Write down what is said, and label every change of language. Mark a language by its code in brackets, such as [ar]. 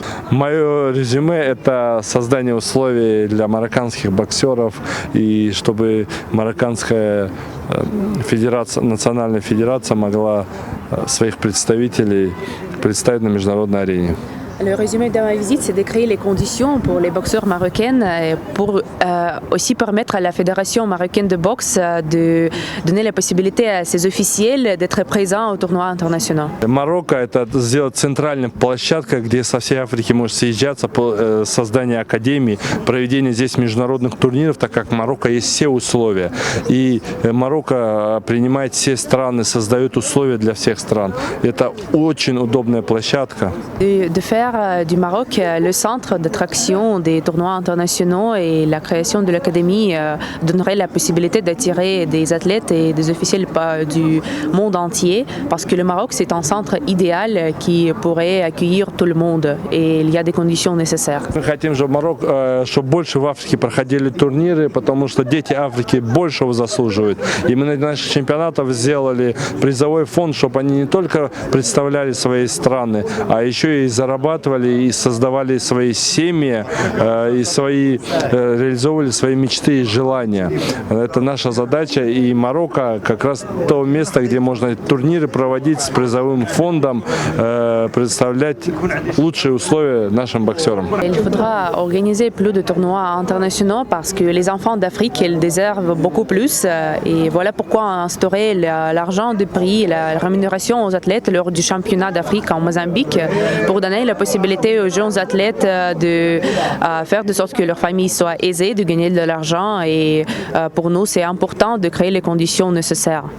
[ru] Мое резюме – это создание условий для марокканских боксеров, и чтобы марокканская федерация, национальная федерация могла своих представителей представить на международной арене. [fr] Le résumé de ma visite, c'est de créer les conditions pour les boxeurs marocaines et pour aussi permettre à la Fédération marocaine de boxe de donner la possibilité à ses officiels d'être présents au tournoi international. [ru] Марокко – это сделать центральной площадкой, где со всей Африки может съезжаться по созданию академии, проведение здесь международных турниров, так как Марокко есть все условия. И Марокко принимает все страны, создает условия для всех стран. Это очень удобная площадка. [fr] De faire du Maroc le centre d'attraction des tournois internationaux et la création de l'académie donnerait la possibilité d'attirer des athlètes et des officiels du monde entier, parce que le Maroc c'est un centre idéal qui pourrait accueillir tout le monde et il y a des conditions nécessaires. [ru] Мы хотим, чтобы больше в Африке проходили турниры, потому что дети Африки большего заслуживают. И мы на наших чемпионатах сделали призовой фонд, чтобы они не только представляли свои страны, а еще и зарабатывали и создавали свои семьи, и реализовывали свои мечты и желания. Это наша задача, и Марокко как раз то место, где можно турниры проводить с призовым фондом, предоставлять лучшие условия нашим боксерам. [fr] Il faudra organiser plus de tournois internationaux parce que les enfants d'Afrique ils déservent beaucoup plus, et voilà pourquoi instaurer l'argent de prix, la rémunération aux athlètes lors du championnat d'Afrique en Mozambique pour donner la possibilité aux jeunes athlètes de faire de sorte que leur famille soit aisée, de gagner de l'argent, et pour nous c'est important de créer les conditions nécessaires.